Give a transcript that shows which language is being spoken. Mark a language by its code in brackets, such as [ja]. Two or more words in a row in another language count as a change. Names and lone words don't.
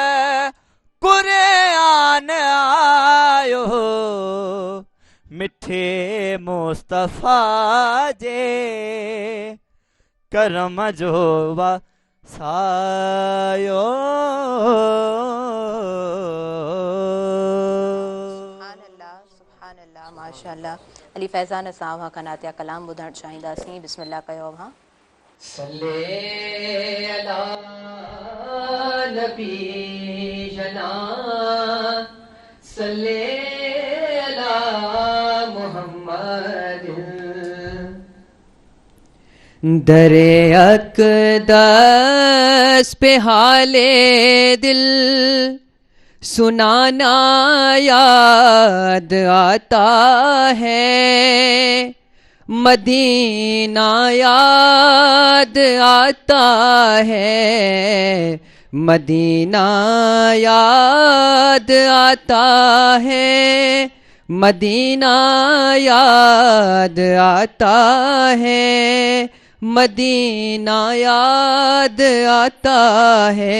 [sd] क़ुरान आयो, मिठे मुस्तफ़ा जे करम जो वसायो। [ar] ما شاء الله. [sd] अली फैज़ान साहब वहाँ का नातिया कलाम ॿुधणु चाहींदासीं। बिस्मिल्लाह कयो वहाँ। [ar] صلى على نبي جنا، صلى على محمد. [ur] درِ اقدس پہ حالِ دل سنانا یاد آتا ہے, مدینہ یاد آتا ہے، مدینہ یاد آتا ہے، مدینہ یاد آتا ہے، مدینہ یاد آتا ہے.